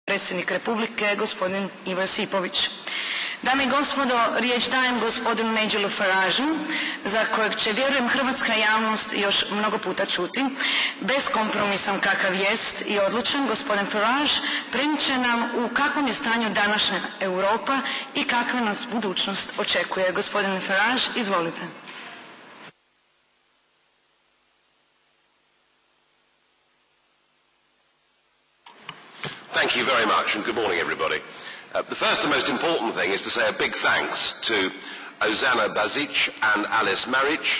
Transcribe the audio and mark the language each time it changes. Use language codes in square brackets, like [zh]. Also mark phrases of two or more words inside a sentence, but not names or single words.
[hr] predsjednik Republike, gospodin Ivo Josipović. Dame i gospodo, riječ dajem gospodinu Nigelu Farageu, za kojeg će, vjerujem, hrvatska javnost još mnogo puta čuti. Beskompromisan kakav jest i odlučan, gospodin Farage prenijet će nam u kakvom je stanju današnja Europa i kakva nas budućnost očekuje. Gospodine Farage, izvolite. [en] Thank you very much, and good morning, everybody. The first and most important thing is to say a big thanks to Ozana Bazic and Alice Maric.